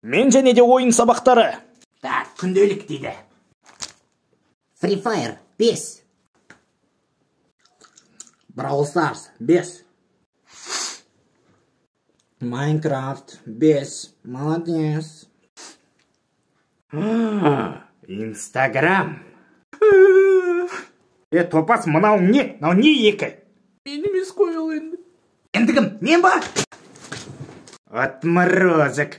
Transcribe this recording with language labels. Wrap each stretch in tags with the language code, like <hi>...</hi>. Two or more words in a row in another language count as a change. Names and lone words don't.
<kk>Мен және де ойын сабақтары. Так, күнделік дейді. Free Fire 5. Brawl Stars 5. Minecraft 5. Молодец. Инстаграм. Топас, мынау не? Мынау не екі? Мен емес қой ол енді. Енді кім? Мен ба? Отморозок.</kk>